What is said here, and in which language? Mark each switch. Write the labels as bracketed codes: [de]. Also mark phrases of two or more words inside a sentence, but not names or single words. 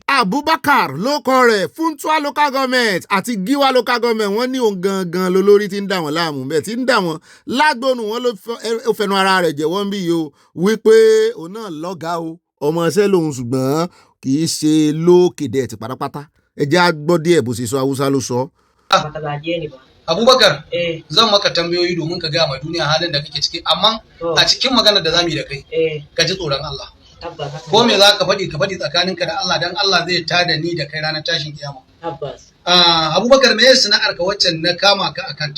[yo] Abubakar ló kọ rẹ̀ Funtua [en] local government [yo] àti Giwa [en] local government [yo] wọ́n ní òun gangan lolórí tí ń dà wọ́n láàmú bẹ́ẹ̀ tí ń dà wọ́n lágbónú wọn ló fẹnu ara rẹ̀ jẹ́wọ́ ń bí yìí o wípé òun náà lọ́gàá o ọmọ iṣẹ́ lòun ṣùgbọ́n kì í ṣe lókèdè ti pátápátá ẹ jẹ́ á gbọ́ díẹ̀ bó ṣe sọ Haúsá ló sọ. [ha] Abubakar zan maka tambayoyi domin ka gaya ma duniya halin da kake ciki amma a cikin magana da zamu yi da kai ka ji tsoron Allah ko me za ka faɗi tsakaninka da Allah dan Allah zai tada ni da kai ranar tashin kiyama. Abubakar me yasa sana'ar ka waccan na kama ka akanta?